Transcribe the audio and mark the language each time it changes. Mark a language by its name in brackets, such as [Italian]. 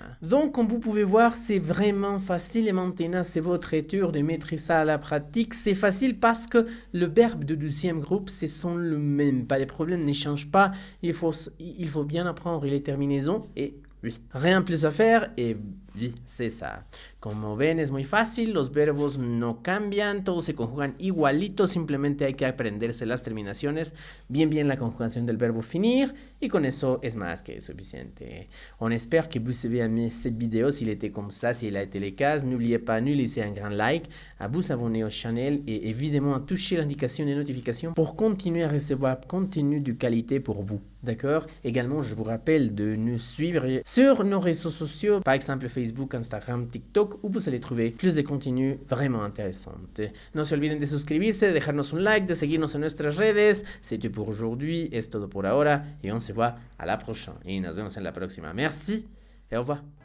[French] Donc, comme vous pouvez voir, c'est vraiment facile et maintenant, c'est votre tour de mettre ça à la pratique. C'est facile parce que le verbe du 12e groupe, ce sont le même. Pas de problème, ne change pas. Il faut bien apprendre les terminaisons et oui, rien plus à faire et oui, c'est ça. [Spanish] Como ven, es muy fácil, los verbos no cambian, todos se conjugan igualito, simplemente hay que aprenderse las terminaciones, bien la conjugación del verbo finir, y con eso es más que suficiente. [French] On espère que vous avez aimé cette vidéo, s'il était comme ça, s'il a été le cas, n'oubliez pas de laisser un grand like, à vous abonner au channel et évidemment à toucher l'indication des notifications pour continuer à recevoir contenu de qualité pour vous. D'accord? Également, je vous rappelle de nous suivre sur nos réseaux sociaux, par exemple Facebook, Instagram, TikTok, où vous allez trouver plus de contenu vraiment intéressant. [Spanish] No se olviden de suscribirse, de dejarnos un like, de seguirnos en nuestras redes. [French] C'est tout pour aujourd'hui, [Spanish] es todo por ahora, [French] et on se voit à la prochaine. Et [Spanish] nos vemos en la próxima. [French] Merci et au revoir.